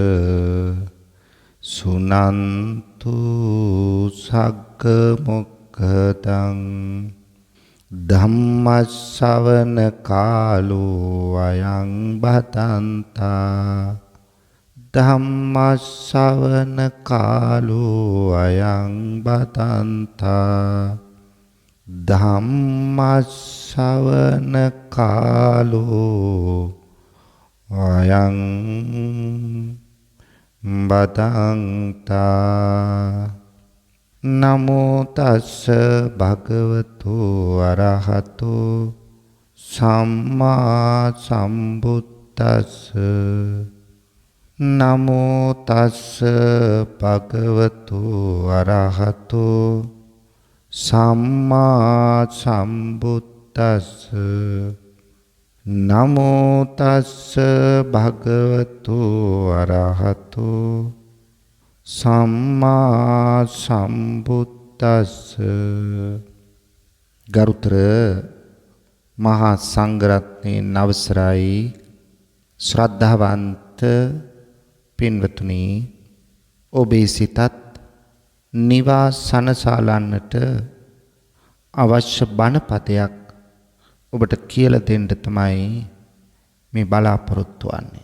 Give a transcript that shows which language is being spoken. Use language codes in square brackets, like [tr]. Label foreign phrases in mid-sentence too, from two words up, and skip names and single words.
[pi] සුනන්තු සග්ග මොක්ඛදං ධම්මස්සවන කාලෝ අයං බතන්තා ධම්මස්සවන කාලෝ අයං බතන්තා ධම්මස්සවන කාලෝ අයං බතන්තා නමෝ තස්ස භගවතු අරහතු සම්මා සම්බුද්දස්ස නමෝ තස්ස භගවතු අරහතු සම්මා සම්බුද්දස්ස නමෝ තස්ස භගවතු අරහතු සම්මා සම්බුද්දස්ස. [si] ගරුතර මහා සංඝරත්නයේ අවසරයි ශ්‍රද්ධාවන්ත පින්වතුනි, ඔබේ සිතත් නිවාස සනසාලන්නට අවශ්‍ය බණපදයක් ඔබට කියලා දෙන්න තමයි මේ බලාපොරොත්තු වෙන්නේ.